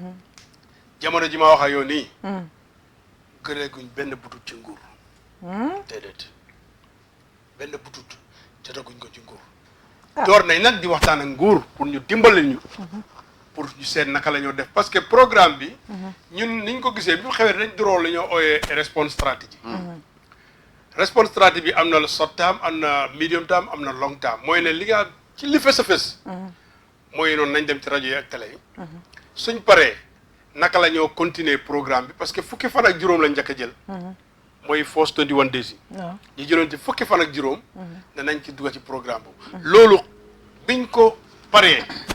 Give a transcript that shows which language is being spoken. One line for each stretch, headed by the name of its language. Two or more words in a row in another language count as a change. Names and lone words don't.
Wolof: jamono ji ma wax ak yow nii gëreeguñ benn butut ci nguur déedéet benn butut jotaguñ ko ci nguur door nañ nag di waxtaan ak nguur pour ñu dimbali ñu pour ñu seet naka la ñoo def parce que programme bi ñun niñ ko gisee bi mu xewee dañ duroo la ñoo ooyee
English: response strategy response strategy
Wolof: bi am na
English: short term
Wolof: am na
English: medium term
Wolof: am na
English: long term
Wolof: mooy ne li nga ci li fës a fës mooy noonu nañ dem ci rajo yi ak télé yi suñ paree naka la ñoo continuer programme bi parce que fukki fan ak juróom lañ njëkk a jël mooy
English: force 21 days
Wolof: yi ñu jëloon ci fukki fan ak juróom danañ ci dugg ci programme boobu loolu biñ ko paree